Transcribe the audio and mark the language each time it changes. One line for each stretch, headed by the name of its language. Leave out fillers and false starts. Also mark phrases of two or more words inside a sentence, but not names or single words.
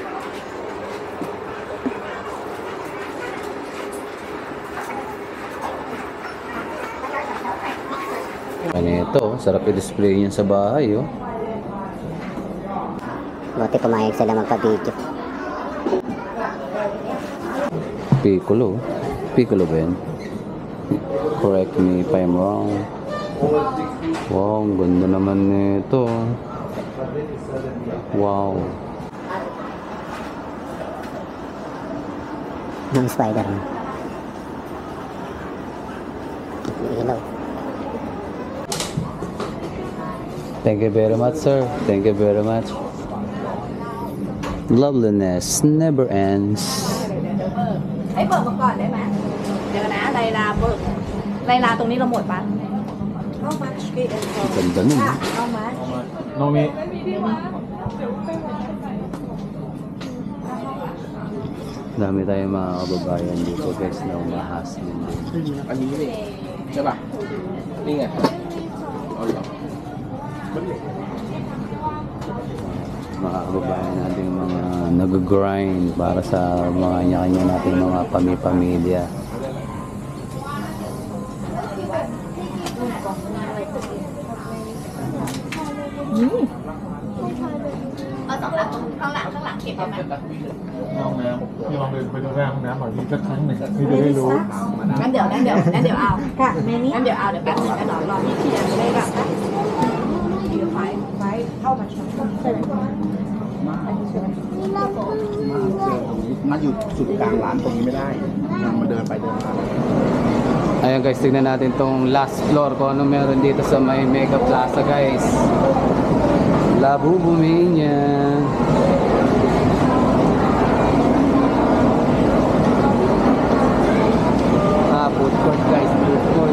Filipino: Ano ito, sarap i-display niya sa bahay, oh. Buti pumayag sila magpa-video. Piccolo. Piccolo ba yan?
English: Correct me if I'm wrong.
Filipino: Wow, ang ganda naman nito. Wow. Ng Spider-Man. Ilaw.
English: Thank you very much, sir. Thank you very much. Loveliness never ends.
Thai: ให้เปิดมาก่อนได้ไหมเดี๋ยวนะไลลาเปิดไลลาตรงนี้เราหมดปะ
Filipino: Ganda nun.
Thai: เอามา โนมิ
Filipino: Dami tayong mga kababayan dito guys na umahas din.
Thai: อันนี้นี่ใช่ป่ะ นี่ไงเอาเหรอ
Filipino: Mga kababayan natin mga nag-grind para sa mga kanya-kanya natin mga pamilya.
Thai: ห้องน้ำพี่ลองเดินไปดูหน้าห้องน้ำหน่อยพี่สักครั้งหนึ่งพี่จะได้รู้ งั้นเดี๋ยวเอางั้นเดี๋ยวเอาเดี๋ยวแป๊บนึงนะรอพี่เคลียร์จะได้แบบเดี๋ยวไฟเข้ามาชนใช่ไหม มาอยู่จุดกลางร้านตรงนี้ไม่ได้ยังมาเดินไปเดินมา
Filipino: Ayan guys, tignan natin tong
English: last floor
Filipino: kung ano meron dito sa may Mega Plaza guys. Labubu Mania.
English: Food court guys, food court.